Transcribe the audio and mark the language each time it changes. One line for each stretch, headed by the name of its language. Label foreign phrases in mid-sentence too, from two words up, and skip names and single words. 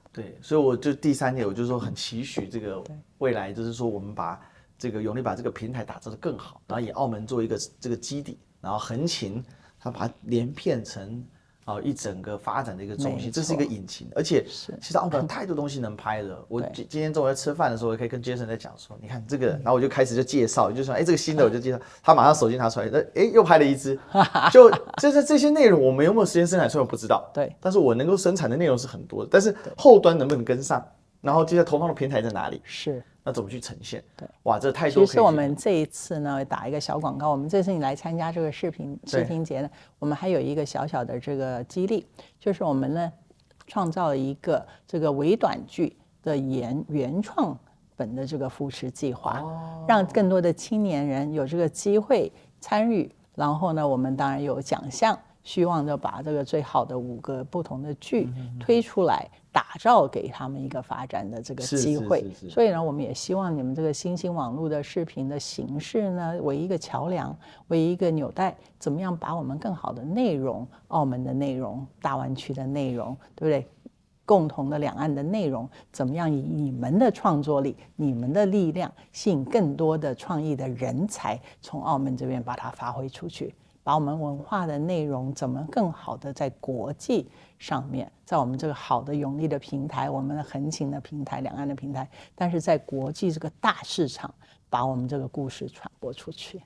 Chinese: 對，所以我就第3點，我就說很期許這個未來，就是說我們把這個永利把這個平台打造得更好，然後以澳門做一個這個基底，然後橫琴它把它連片成一整個發展的一個中心，這是一個引擎，而且其實澳門有太多東西能拍的。我今天中午在吃飯的時候，我可以跟 Jason 在講說，你看這個，然後我就開始就介紹，就說這個新的我就介紹，他馬上手機拿出來，又拍了一支，就這些內容我們有沒有時間生產出來我不知道，對，但是我能夠生產的內容是很多的，但是後端能不能跟上，然後接下來投放的平台在哪裡？是。那怎麼去呈現？对，哇，這太多。其實我們這一次呢，打一個小廣告。我們這次你來參加這個視聽節呢，我們還有一個小小的這個激勵，就是我們呢創造了一個這個微短劇的原創本的這個扶持計劃，讓更多的青年人有這個機會參與。然後呢，我們當然有獎項，希望就把這個最好的5個不同的劇推出來，打造給他們一個發展的這個機會。所以呢，我們也希望你們這個新興網絡的視頻的形式呢，為一個橋梁，為一個紐帶，怎麼樣把我們更好的內容、澳門的內容、大灣區的內容，對不對？共同的兩岸的內容，怎麼樣以你們的創作力、你們的力量，吸引更多的創意的人才，從澳門這邊把它發揮出去，把我們文化的內容怎麼更好的在國際上面，在我們這個好的永利的平台，我們的橫琴的平台、兩岸的平台，但是在國際這個大市場，把我們這個故事傳播出去。